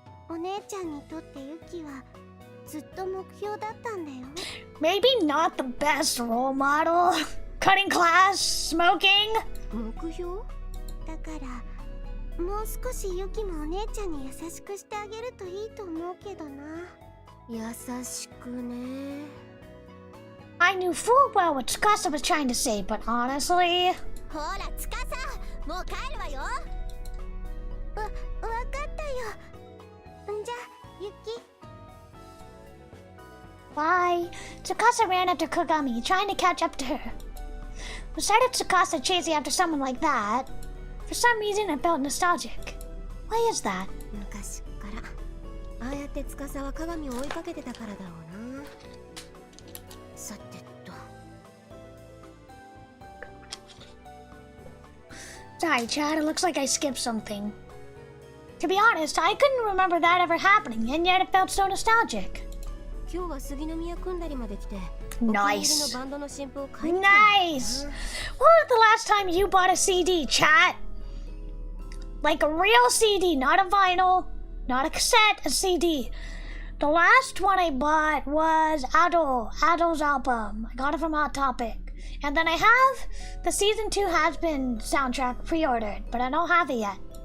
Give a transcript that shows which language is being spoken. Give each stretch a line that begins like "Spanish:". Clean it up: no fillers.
Japanese: お姉ちゃんにとってユキはずっと目標だったんだよ。
English: Maybe not the best role model. Cutting class, smoking.
Japanese: 目標？だからもう少しユキもお姉ちゃんに優しくしてあげるといいと思うけどな。優しくね。
English: I knew full well what Tsukasa was trying to say, but honestly...
Japanese: ほら、司、もう帰るわよ。わかったよ。じゃあ、ユキ。
English: Bye. Tsukasa ran after Kogami, trying to catch up to her. The sight of Tsukasa chasing after someone like that, for some reason I felt nostalgic. Why is that?
Japanese: 昔からああやって司は鏡を追いかけてたからだろうな。さてと。
English: Sorry, Chad, it looks like I skipped something. To be honest, I couldn't remember that ever happening, and yet it felt so nostalgic.
Japanese: 今日は杉宮組んだりまで来て、
English: Nice.
Japanese: お気に入りのバンドの新譜を買いに来たんだよな。
English: Nice! When was the last time you bought a CD, chat? Like a real CD, not a vinyl, not a cassette, a CD. The last one I bought was Ado's album. I got it from Hot Topic. And then I have the Season 2 Has Been soundtrack pre-ordered, but I don't have it yet.